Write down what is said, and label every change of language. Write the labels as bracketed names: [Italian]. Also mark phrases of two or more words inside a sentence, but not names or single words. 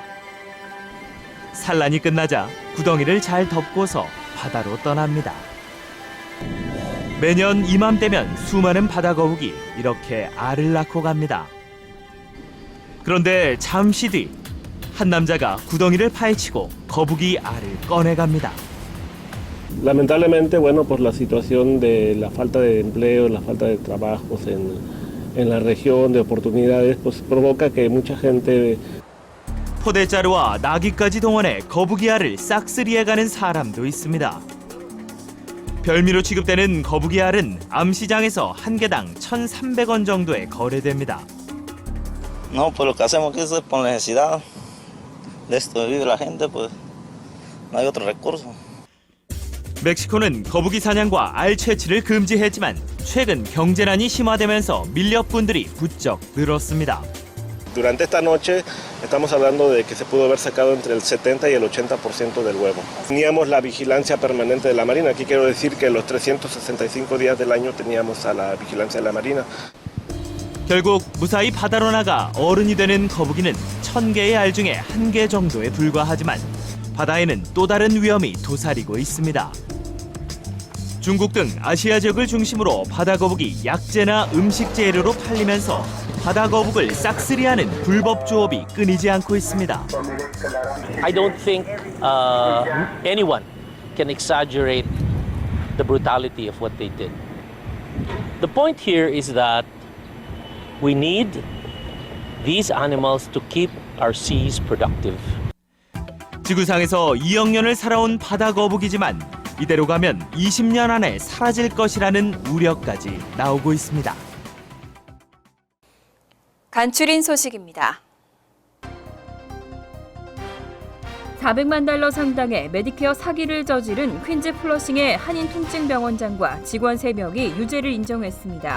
[Korean] 산란이 끝나자 구덩이를 잘 덮고서 바다로 떠납니다. 매년 이맘때면 수많은 바다거북이 이렇게 알을 낳고 갑니다. 그런데 잠시 뒤 한 남자가 구덩이를 파헤치고 거북이 알을 꺼내갑니다. [Spanish] Lamentablemente, bueno, por la situación de la falta de empleo, la falta de trabajos en la región, de oportunidades, pues provoca que mucha gente [Korean] 포대자루와 나귀까지 동원해 거북이 알을 싹쓸이해가는 사람도 있습니다. 별미로 취급되는 거북이 알은 암시장에서 한 개당 1,300원 정도에 거래됩니다. [Spanish] No, pues lo que hacemos aquí es por necesidad. De esto vive la gente, pues no hay otro recurso. [Korean] 멕시코는 거북이 사냥과 알 채취를 금지했지만 최근 경제난이 심화되면서 밀렵꾼들이 부쩍 늘었습니다. [Spanish] durante esta noche estamos hablando de que se pudo haber sacado entre el 70 y el 80% del huevo. Teníamos la vigilancia permanente de la Marina. Aquí quiero decir que los 365 días del año teníamos a la vigilancia de la Marina. [Korean] 결국 무사히 바다로 나가 어른이 되는 거북이는 1,000개의 알 중에 1개 정도에 불과하지만 바다에는 또 다른 위험이 도사리고 있습니다. 중국 등 아시아 지역을 중심으로 바다거북이 약재나 음식 재료로 팔리면서 바다거북을 싹쓸이하는 불법 조업이 끊이지 않고 있습니다. [English] I don't think anyone can exaggerate the brutality of what they did. The point here is that we need these animals to keep our seas productive. [Korean] 지구상에서 2억 년을 살아온 바다거북이지만 이대로 가면 20년 안에 사라질 것이라는 우려까지 나오고 있습니다. 간추린 소식입니다. 400만 달러 상당의 메디케어 사기를 저지른 퀸즈 플러싱의 한인 통증병원장과 직원 3명이 유죄를 인정했습니다.